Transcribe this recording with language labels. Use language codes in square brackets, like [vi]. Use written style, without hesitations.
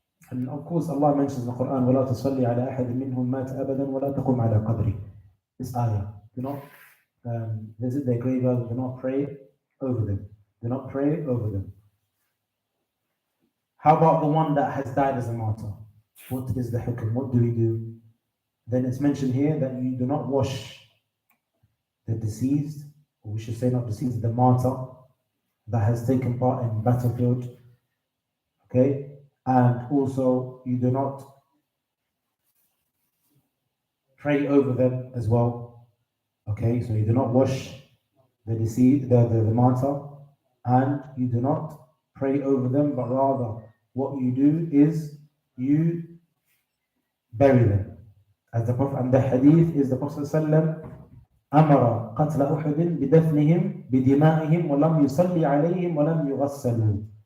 [en] And of course, Allah mentions in the Quran, [ar] وَلَا تَصَلِّ عَلَى أَحَدٍ مِّنْهُمْ مَاتَ أَبَدًا وَلَا تَقُمْ عَلَى قَبْرِهِ. [en] This ayah. Do not visit their graveyard, do not pray over them. Do not pray over them. How about the one that has died as a martyr? What is the hukm? What do we do? Then it's mentioned here that you do not wash the deceased, or we should say not deceased, the martyr that has taken part in battlefield. Okay? And also you do not pray over them as well. Okay, so you do not wash the deceased, the martyr, and you do not pray over them, but rather what you do is you bury them. As the Prophet, and the hadith is the Prophet ﷺ [ar] أمر قتل أحد بدفنهم بدمائهم ولم يصلي عليهم ولم يغسلوا.